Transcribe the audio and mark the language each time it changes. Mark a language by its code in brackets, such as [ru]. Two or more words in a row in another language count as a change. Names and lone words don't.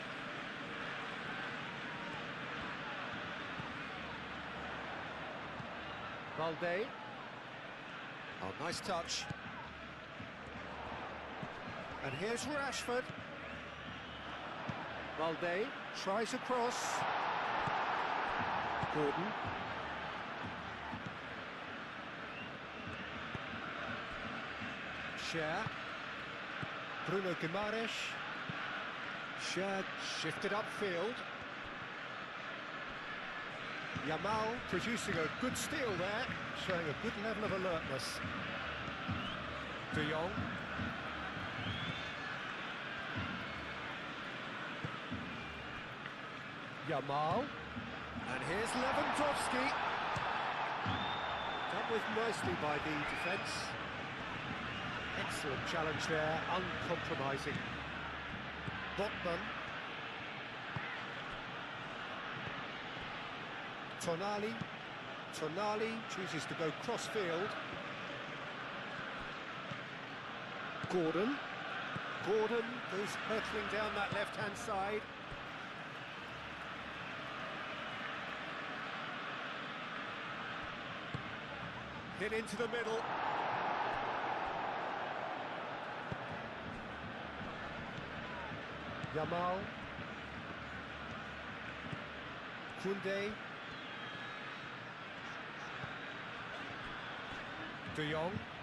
[en] Balde. Oh, nice touch. And here's Rashford. Balde tries a cross. Gordon. Cher. Bruno Guimaraes. Cher shifted upfield. Yamal producing a good steal there, showing a good level of alertness. De Jong. Yamal. And here's Lewandowski. Dealt with nicely by the defence. Excellent challenge there, uncompromising. Botman. Tonali. Tonali chooses to go cross-field. Gordon. Gordon goes hurtling down that left-hand side. hit into the middle. Yamal. Koundé. De Jong.